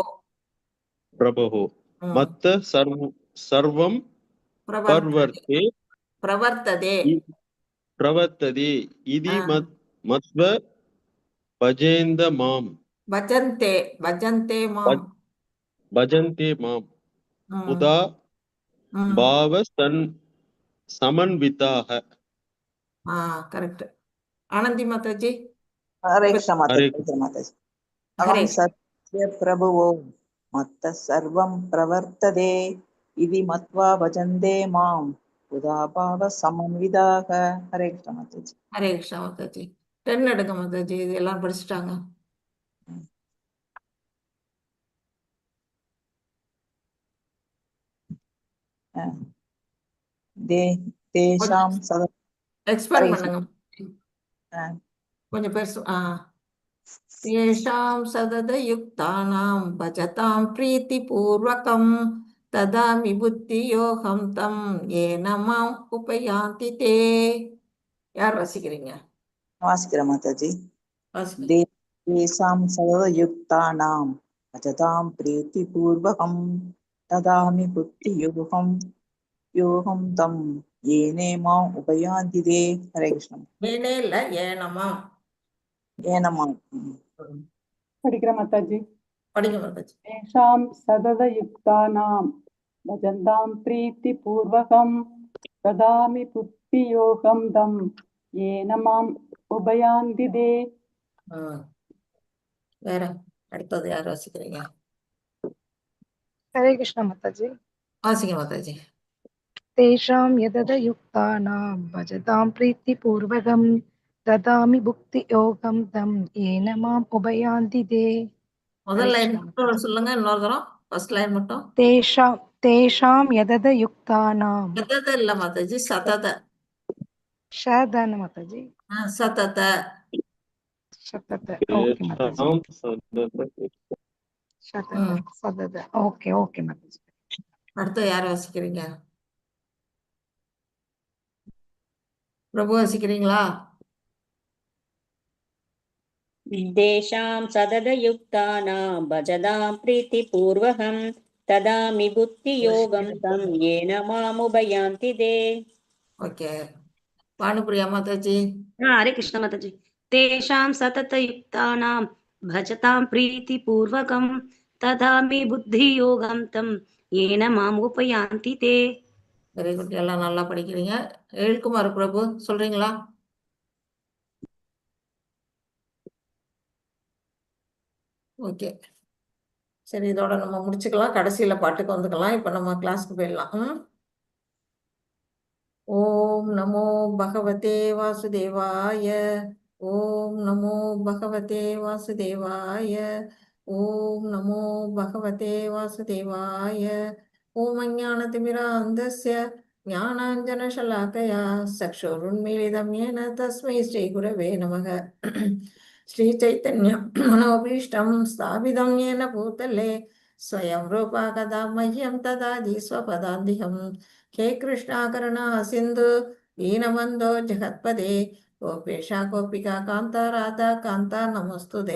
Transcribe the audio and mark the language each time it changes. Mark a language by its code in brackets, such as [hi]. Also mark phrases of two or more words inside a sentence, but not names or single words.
[sa] प्रभुः मत्तः सर्वं प्रवर्तते इति मत्वा भजन्ते मां बुधा भाव समन्विताः. [ta] கரெக்ட். ஆனந்தி மாதாஜி. [sa] हरे कृष्ण माताजी। अहं सर्वस्य प्रभवो मत्तः सर्वं प्रवर्तते इति मत्वा भजन्ते मां बुधा भावसमन्विताः हरे कृष्ण माताजि हरे कृष्ण [ta] மாதாஜி. 10 எடுங்க மாதாஜி. இது எல்லாம் படிச்சுட்டாங்க. [sa] तेषां सदा [ta] எக்ஸ்பேண்ட் [sa] हरे [ta] பண்ணுங்க. [sa] कृष्ण [ta] கொஞ்சம் பெருசு. [sa] येषां सददयुक्तानां भजतां प्रीतिपूर्वकं ददामि बुद्धियोगं तं येन माम् उपयान्ति ते. [ta] யார் வசிக்கிறீங்க? [sa] नमस्कार माताजि [ta] வாசிங்க. [sa] तेषां सदयुक्तानां भजतां प्रीतिपूर्वकं ददामि बुद्धियोगं तं येन माम् उपयान्ति ते हरे कृष्ण [ta] ஏனே இல்ல ஏனமா. [sa] येन माम् [ta] படிக்கிற மாதாஜி. படிக்க மாதாஜி. [sa] तेषां सददयुक्तानां भजन्तां प्रीतिपूर्वकं ददामि बुद्धियोगं तं येन माम् उपयान्ति ते. [ta] வேற அடுத்தது யார் வாசிக்கிறீங்க? [sa] हरे कृष्ण माताजी। [ta] வாசிங்க மாதாஜி. [sa] तेषां यददयुक्तानां भजतां प्रीतिपूर्वकं ददामि भुक्तियोगं तं येन माम् उपयान्ति ते। [ta] முதல் லைன் மட்டும் சொல்லுங்க இன்னொரு தரம். [en] first line [ta] மட்டும். [sa] तेषां यददयुक्तानां [ta] சதத இல்ல மாதாஜி, சதத. [sa] शतन माताजी [ta] சதத. [sa] शतत ओके माताजी शतत सदद [en] okay okay [sa] माताजी। [ta] அடுத்து யார் வாசிக்கிறீங்க? பிரபு வாசிக்கிறீங்களா? [sa] तेषां सददयुक्तानां भजतां प्रीतिपूर्वकं ददामि बुद्धियोगं तं येन मामुपयान्ति ते। [ta] ஓகே. பானுப்பிரியா மாதாஜி. [sa] हरे कृष्ण माताजी। तेषां सततयुक्तानां भजतां प्रीतिपूर्वकं ददामि बुद्धियोगं तं येन माम् उपयान्ति ते। [en] very good. [ta] எல்லாம் நல்லா படிக்கிறீங்க. எழுக்குமார் பிரபு சொல்றீங்களா? ஓகே சரி, இதோட நம்ம முடிச்சுக்கலாம். கடைசியில பாட்டுக்கு வந்துக்கலாம். இப்ப நம்ம கிளாஸ்க்கு போயிடலாம். [sa] ॐ नमो भगवते वासुदेवाय. ॐ नमो भगवते वासुदेवाय. ॐ नमो भगवते वासुदेवाय. ॐ अज्ञानतिमिरान्धस्य ज्ञानाञ्जनशलाकया चक्षुरुन्मीलितं येन तस्मै श्रीगुरवे नमः. श्रीचैतन्य मनोभीष्टं स्थापितं येन भूतले स्वयं रूपा कदा मह्यं ददाति स्वपदान्तिकं. हे कृष्णा करुणा सिन्धु दीनबन्धो जगत्पदे गोपेशा गोपिका कान्ता राधा कान्ता नमोऽस्तुते.